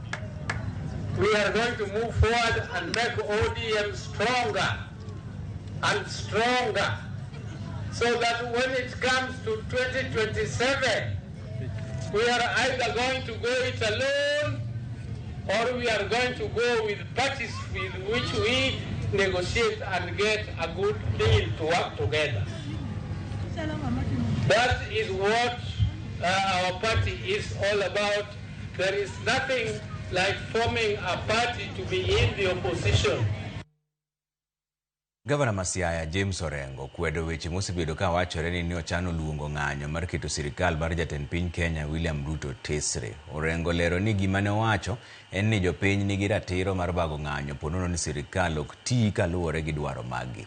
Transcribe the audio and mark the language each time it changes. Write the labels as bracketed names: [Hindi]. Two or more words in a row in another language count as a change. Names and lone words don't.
[English] We are going to move forward and make ODM stronger and stronger, so that when it comes to 2027, we are either going to go it alone or we are going to go with parties with which we negotiate and get a good deal to work together. That is what our party is all about. There is nothing like forming a party to be in the opposition. [Luo (Kenya and Tanzania)] Gavana Masiaya James Orengo kwedo weche mosebedo ka wachore ni ochano luongo ng'anyo mar keto sirikal mar jatend piny Kenya William Ruto tesre. Orengo lero ni gima ne wacho en ni jopiny nigi ratiro mar bago ng'anyo ponono ni sirikal ok tii kaluwore gi dwaro maggi.